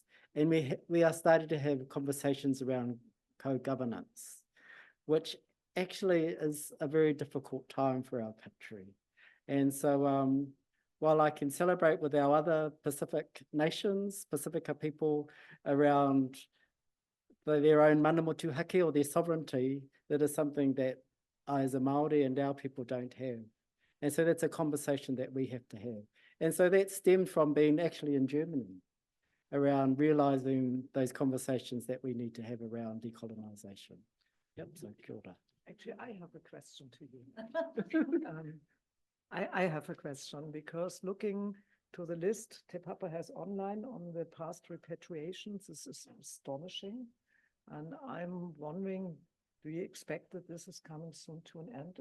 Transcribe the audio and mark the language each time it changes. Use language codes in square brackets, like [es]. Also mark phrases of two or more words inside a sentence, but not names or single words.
[en] And we are starting to have conversations around co-governance, which actually is a very difficult time for our country. And so while I can celebrate with our other Pacific nations, Pacifica people around their own [mi] mana motuhake [en] or their sovereignty, that is something that I as a Māori and our people don't have. And so that's a conversation that we have to have. And so that stemmed from being actually in Germany around realizing those conversations that we need to have around decolonization. Yep, so [mi] kia ora. [en] Actually, I have a question to you. I have a question because looking to the list Te Papa has online on the past repatriations, this is astonishing. And I'm wondering, do you expect that this is coming soon to an end?